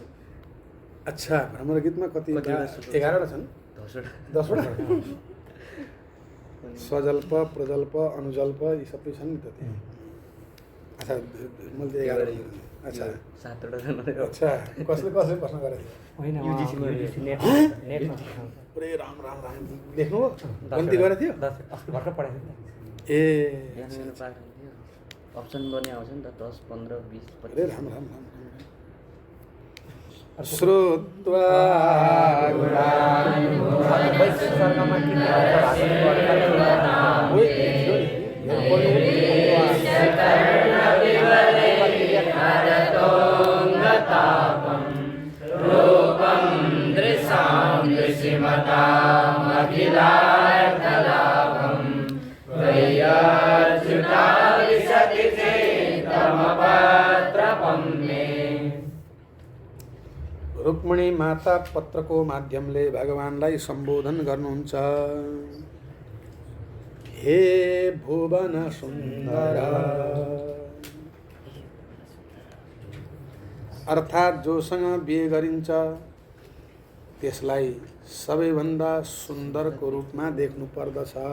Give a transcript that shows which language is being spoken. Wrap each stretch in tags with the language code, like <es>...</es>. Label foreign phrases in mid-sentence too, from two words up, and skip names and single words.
<ne>अच्छा भ्रमरगीतमा कति 11वटा छन् 10वटा स्वजल्प प्रजल्प अनुजल्प यी सबै छन् नि त त्यहाँ अच्छा मैले 11 अच्छा 7वटा छन् अच्छा कसले प्रश्न गरेको होइन नेटमा पुरै राम राम राम लेख्नु हो गन्ती गरेको थियो अस्ति भर्खर पढाएको थियो ए यहाँ मेरो पाठ हुन्थ्यो अप्सन गर्ने आउँछ नि त 10 15 20 अरे राम राम राम श्रुत्वा</ne> <sa>रूपं दृशां दृशिमतामखिलार्थलाभं त्वय्यच्युता विशति चेतमपत्रपं मे।</sa> <ne>रुक्मिणी माता पत्रको माध्यमले भगवानलाई सम्बोधन गर्नुहुन्छ। हे भुवन सुन्दर, अर्थात् जोसँग बिहे गरिन्छ त्यसलाई सबैभन्दा सुन्दरको रूपमा देख्नु पर्दछ।</ne>